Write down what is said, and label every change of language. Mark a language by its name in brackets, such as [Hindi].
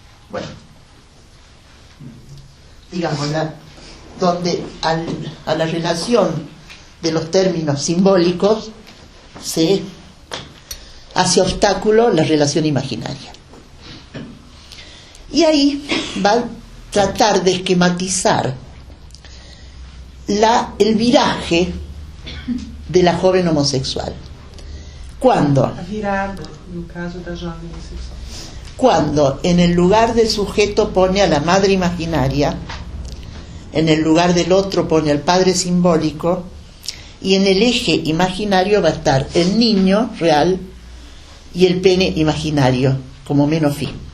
[Spanish] Bueno, digamos, donde a la relación de los términos simbólicos se hace obstáculo la relación imaginaria. Y ahí va a tratar de esquematizar el viraje de la joven homosexual. ¿Cuándo? [Portuguese] A virada, no caso da jovem homossexual. [Spanish] Cuando en el lugar del sujeto pone a la madre imaginaria, en el lugar del otro pone al padre simbólico, y en el eje imaginario va a estar el niño real y el pene imaginario como menos fin.